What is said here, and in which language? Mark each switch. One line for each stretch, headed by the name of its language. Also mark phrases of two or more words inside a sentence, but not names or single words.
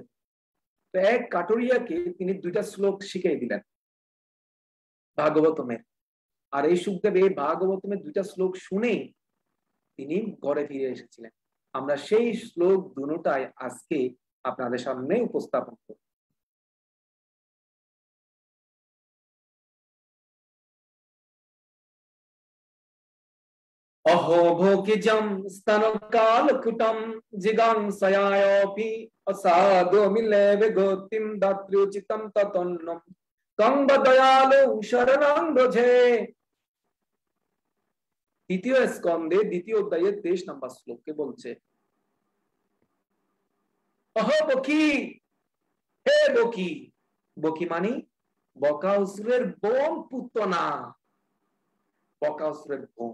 Bangla: তো এক কাঠুরিয়াকে তিনি 2টা শ্লোক শিখিয়ে দিলেন ভাগবতমের। আর এই সুখদেব এই ভাগবতমের 2টা শ্লোক শুনেই তিনি ঘরে ফিরে এসেছিলেন। আমরা সেই শ্লোক দুটোটাই আজকে আপনাদের সামনে উপস্থাপন করব।
Sanskrit: अहो भोगिजं स्तनकालकुटं जिगांसयायोऽपि असाधो मिलेव गतिं दात्र्युचितं ततोन्नं कं बदयालो शरणं ब्रजे।
Bangla: দ্বিতীয় স্কন্ধে দ্বিতীয় অধ্যায়ের 23 নম্বর শ্লোকে বলছে, অহ বকি, হে বকি। বকি মানে বকাসুরের বোন পুতনা, বকাসুরের বোন।